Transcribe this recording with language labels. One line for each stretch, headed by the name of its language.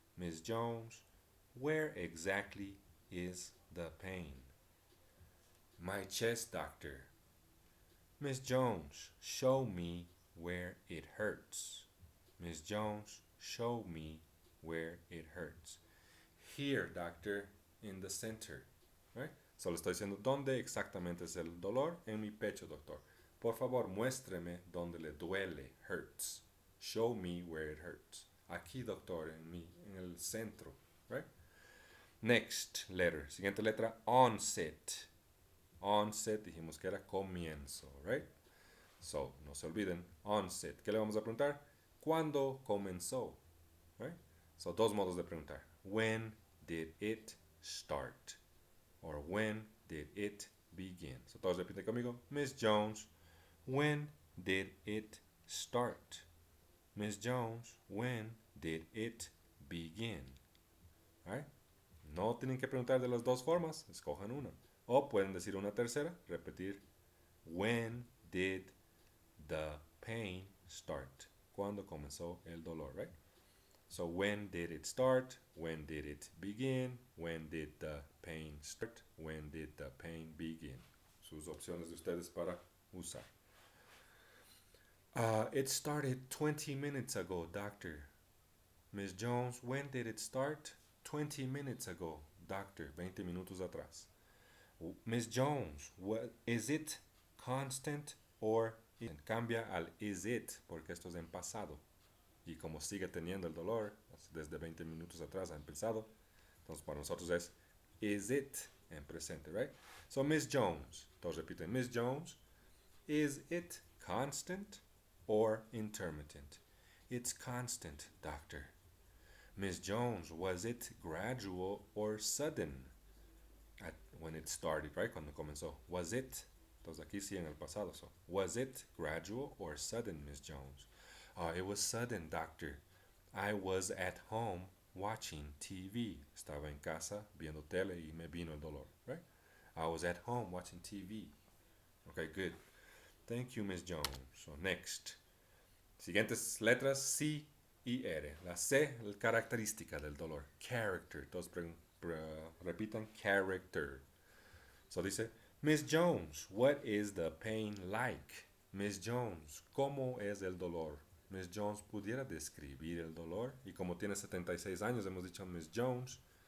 English: Miss Jones, where exactly is the pain? My chest, doctor. Miss Jones, show me where it hurts. Miss Jones, show me where it hurts. Here, doctor, in the center. Right?
Spanish: Solo estoy diciendo dónde exactamente es el dolor. En mi pecho, doctor. Por favor, muéstreme dónde le duele. Hurts.
English: Show me where it hurts.
Spanish: Aquí, doctor, en el centro.
English: Right? Next letter.
Spanish: Siguiente letra,
English: onset.
Spanish: Onset, dijimos que era comienzo, right? So, no se olviden, onset. ¿Qué le vamos a preguntar? ¿Cuándo comenzó? Right? So, dos modos de preguntar.
English: When did it start? or when did it begin? So
Spanish: todos repiten conmigo.
English: Miss Jones, when did it start? Miss Jones, when did it begin? All right?
Spanish: No tienen que preguntar de las dos formas, escojan una. O pueden decir una tercera, repetir.
English: When did the pain start?
Spanish: ¿Cuándo comenzó el dolor, right?
English: So when did it start? When did it begin? When did the pain start? When did the pain begin?
Spanish: Sus opciones de ustedes para usar.
English: It started 20 minutes ago, doctor. Miss Jones, when did it start? 20 minutes ago, doctor.
Spanish: 20 minutos atrás.
English: Miss Jones, what is it constant or
Spanish: cambia al is it porque esto es en pasado y como sigue teniendo el dolor desde 20 minutos atrás ha empezado, entonces para nosotros es is it en presente, right?
English: So Miss Jones,
Spanish: todos repiten,
English: Miss Jones, is it constant or intermittent? It's constant, doctor. Miss Jones, was it gradual or sudden? When it started, right?
Spanish: Cuando comenzó.
English: Was it?
Spanish: Entonces aquí sí en el pasado.
English: So, was it gradual or sudden, Miss Jones? It was sudden, doctor. I was at home watching TV.
Spanish: Estaba en casa viendo tele y me vino el dolor, right?
English: I was at home watching TV. Okay, good. Thank you, Miss Jones. So, next.
Spanish: Siguientes letras, C y R. La C, la característica del dolor. Character. Todos repitan character.
English: So dice, Miss Jones, what is the pain like?
Spanish: Miss Jones, ¿cómo es el dolor? Miss Jones, ¿pudiera describir el dolor? Y como tiene 76 años, hemos dicho Miss Jones.